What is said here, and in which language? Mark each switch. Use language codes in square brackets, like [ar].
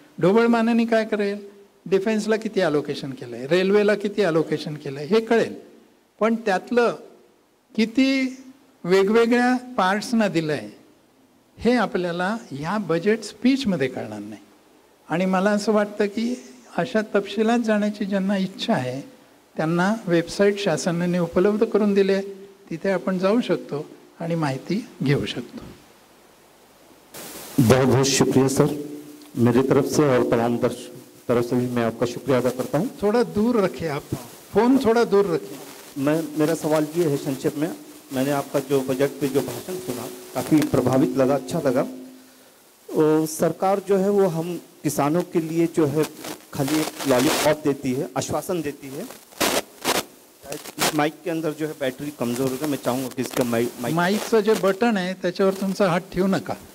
[mr] ढोबळमानाने काय करेल, डिफेन्सला किती अलोकेशन केलं आहे, रेल्वेला किती अलोकेशन केलं आहे हे कळेल, पण त्यातलं किती वेगवेगळ्या पार्ट्सना दिलं आहे हे आपल्याला ह्या बजेट स्पीचमध्ये कळणार नाही. आणि मला असं वाटतं की अशा तपशिलात जाण्याची ज्यांना इच्छा आहे त्यांना वेबसाईट शासनाने उपलब्ध करून दिली आहे, तिथे आपण जाऊ शकतो आणि माहिती घेऊ शकतो. [hi] बहुत बहुत शुक्रिया सर, मेरी तरफ से और तमाम दर्शक तरफ से भी मैं आपका शुक्रिया अदा करता हूँ. थोड़ा दूर रखिए, आप फोन थोड़ा दूर रखिए. मेरा सवाल ये है संक्षेप में, मैंने आपका जो बजट पे जो भाषण सुना काफ़ी प्रभावित लगा, अच्छा लगा. सरकार जो है वो हम किसानों के लिए जो है खाली एक लॉलीपॉप देती है, आश्वासन देती है. इस माइक के अंदर जो है बैटरी कमज़ोर होगा, मैं चाहूँगा कि इसका [mr] माईकचं जे बटन आहे त्याच्यावर तुमचा हात ठेवू नका.